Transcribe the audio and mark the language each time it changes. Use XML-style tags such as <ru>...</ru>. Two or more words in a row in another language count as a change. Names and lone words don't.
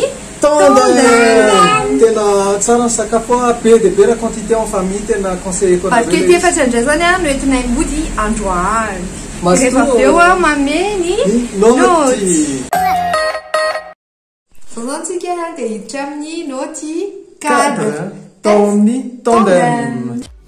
<mg>tendem. Tena tsara ny sakafo be dia be raha</mg> <fr>quantité en famille</fr> <mg>tena conseilleko anareo. Barquette efatra indray zany no entinay mody androany. Rehefa avy eo mameny nôty. Zao zany tsika dia hiditra amin'ny nôty cadre tao amin'ny tandem.</mg>